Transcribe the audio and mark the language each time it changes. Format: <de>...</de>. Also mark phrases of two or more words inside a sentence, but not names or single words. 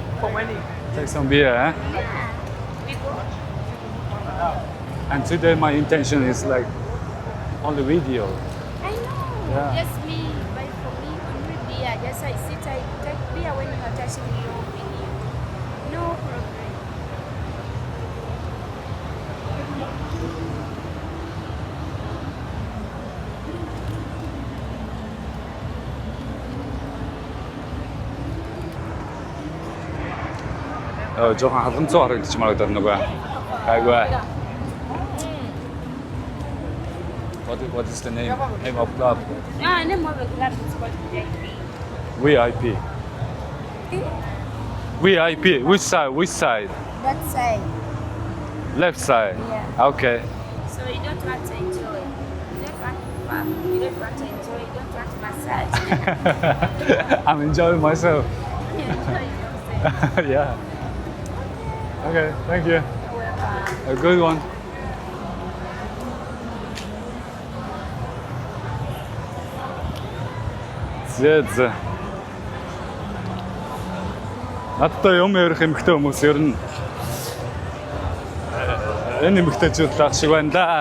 <en>Take some beer, eh? Yeah. We go. And today my intention is like on the video. I know. Yeah. Just me buy for me only beer. Just I sit, I take beer when you are touching your video. No problem.</en> <mn>жоохон халамцуу харагдаж магадгүй нөгөө. Айгүй.</mn> <en>What is the name of club? Name of the club is called VIP. VIP. Which side? Which side? That side. Left side. Yeah. Okay. So you don't want to enjoy. You don't want fun. You don't want to enjoy. You don't want massage. I'm enjoying myself. You enjoy yourself. Yeah. Okay, thank you. You're welcome. A good one.</en> <mn>Зэ. Надтай юм ярих эмэгтэй хүмүүс ер нь энэ эмэгтэйчүүд лах шиг байна да.</mn>